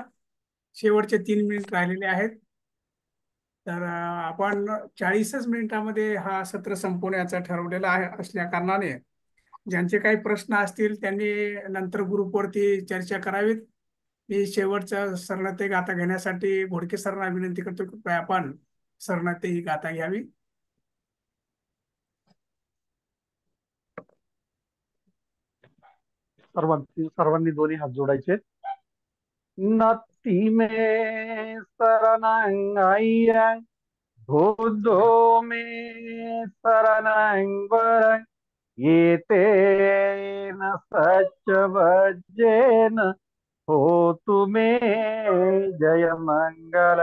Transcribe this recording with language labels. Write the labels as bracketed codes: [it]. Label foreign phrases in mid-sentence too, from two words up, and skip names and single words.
[mr] शेवटचे 3 मिनिट राहिलेले आहेत. तर आपण 40च मिनिटामध्ये हा सत्र संपवण्याचं ठरवलेलं आहे असल्या कारणाने ज्यांचे काही प्रश्न असतील त्यांनी नंतर ग्रुपवरती चर्चा करावीत. मी शेवटचं सरनते गाथा घेण्यासाठी घोडके सरांना विनंती करतो की आपण सरनते ही गाथा घ्यावी. सर्वांनी दोन्ही हात जोडायचे. [pi] नत्थी में शरणं बुद्धो में शरणं वरं येतेन सच्चवज्जेन होतु मे जय मंगल.